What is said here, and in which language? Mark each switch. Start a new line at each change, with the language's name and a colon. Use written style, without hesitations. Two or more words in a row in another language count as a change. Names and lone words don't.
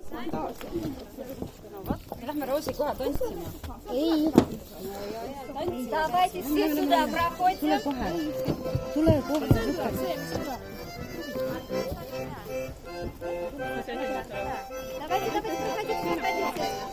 Estonian: Lähme Roosi kohe tantsima. Ei.
Russian: Давайте все сюда проходите.
Estonian: Tule kohe.
Russian: Давайте, проходите.